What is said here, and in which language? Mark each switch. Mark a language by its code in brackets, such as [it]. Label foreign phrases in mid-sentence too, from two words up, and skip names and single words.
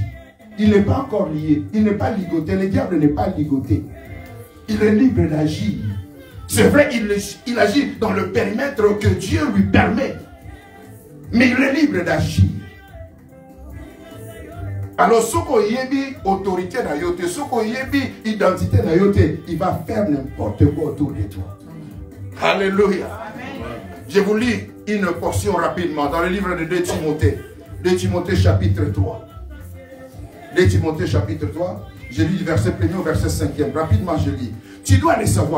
[fr] Il n'est pas encore lié. Il n'est pas ligoté. Le diable n'est pas ligoté. Il est libre d'agir. C'est vrai, il agit dans le périmètre que Dieu lui permet. Mais il est libre d'agir. Alors, ce qu'on y est autorité [sw] na yote, [fr] ce qu'on y est identité [sw] na yote, [fr] il va faire n'importe quoi autour de toi. Alléluia. Je vous lis une portion rapidement dans le livre de 2 Timothée. 2 Timothée chapitre 3. 2 Timothée chapitre 3. Je lis du verset 1er au verset 5e. Rapidement, je lis. Tu dois les savoir.